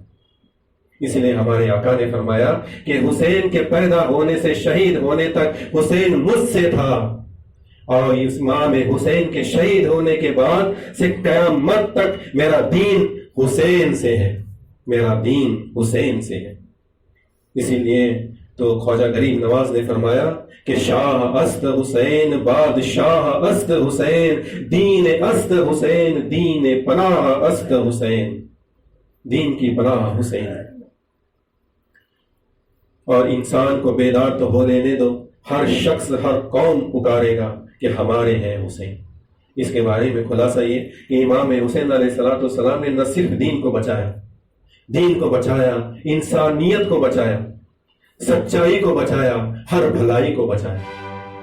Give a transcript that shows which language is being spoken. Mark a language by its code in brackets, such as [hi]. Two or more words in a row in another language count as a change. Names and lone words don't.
[ur] اس لیے ہمارے آقا نے فرمایا کہ حسین کے پیدا ہونے سے شہید ہونے تک حسین مجھ سے تھا، اور اس امام حسین کے شہید ہونے کے بعد سے قیامت تک میرا دین حسین سے ہے، میرا دین حسین سے ہے۔ اسی لیے تو خواجہ غریب نواز نے فرمایا کہ [fa] شاہ است حسین بادشاہ است حسین، دین است حسین، دین پناہ است حسین، [ur] دین کی پناہ حسین ہے۔ اور انسان کو بیدار تو ہو لینے دو، ہر شخص ہر قوم پکارے گا کہ ہمارے ہیں حسین۔ اس کے بارے میں خلاصہ یہ کہ امام حسین علیہ السلام نے نہ صرف دین کو بچایا، دین کو بچایا، انسانیت کو بچایا، سچائی کو بچایا، ہر بھلائی کو بچایا۔